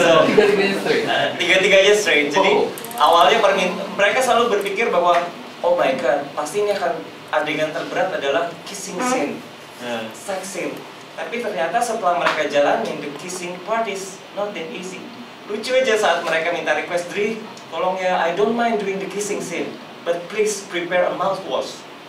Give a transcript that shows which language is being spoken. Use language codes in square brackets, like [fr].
[id] So tiga-tiganya straight. Jadi awalnya mereka selalu berpikir bahwa [en] oh my god, [id] pasti ini akan adegan terberat adalah kissing scene, sex scene. Tapi ternyata setelah mereka jalanin, [en] the kissing part is not that easy. [id] Lucu aja saat mereka minta request, [en] Dri, [id] tolong ya, [en] I don't mind doing the kissing scene, but please prepare a mouthwash.